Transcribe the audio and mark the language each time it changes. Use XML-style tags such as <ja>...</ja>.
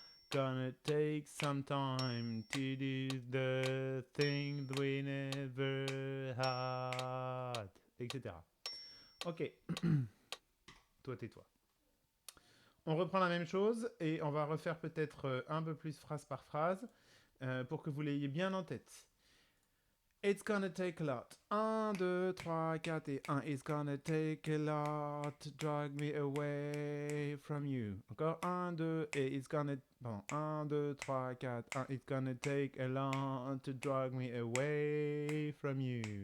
<en>Gonna take some time to do the thing we never had, etc.</en> <fr>Ok. Toi, tais-toi. On reprend la même chose et on va refaire peut-être un peu plus phrase par phrase pour que vous l'ayez bien en tête.</fr> <en>It's gonna take a lot.</en> <fr>1, 2, 3, 4 et 1.</fr> <en>It's gonna take a lot to drag me away from you.</en> <fr>Encore 1, 2 et</fr> <en>it's gonna...</en> <fr>Bon, 1, 2, 3, 4, 1.</fr> <en>It's gonna take a lot to drag me away from you.</en>